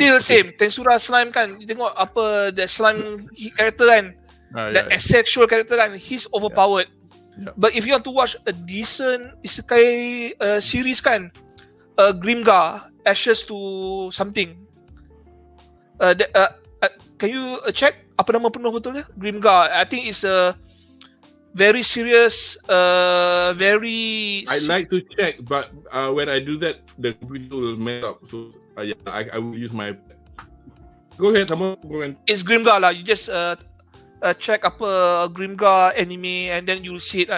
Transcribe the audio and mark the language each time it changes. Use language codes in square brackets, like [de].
[en] Still same. Tensura slime kan. You [ms] tengok apa [en] the slime character kan. The asexual character kan, he's overpowered. Yeah. But if you want to watch a decent isekai series kan, Grimgar, Ashes to something. Can you check [ms] apa nama penuh betulnya? Grimgar. [en] I think it's a very serious, very. I like to check, but when I do that, the computer will mess up. So I will use my. Go ahead, sama. It's Grimgar lah. You just check apa Grimgar anime, and then you'll see it.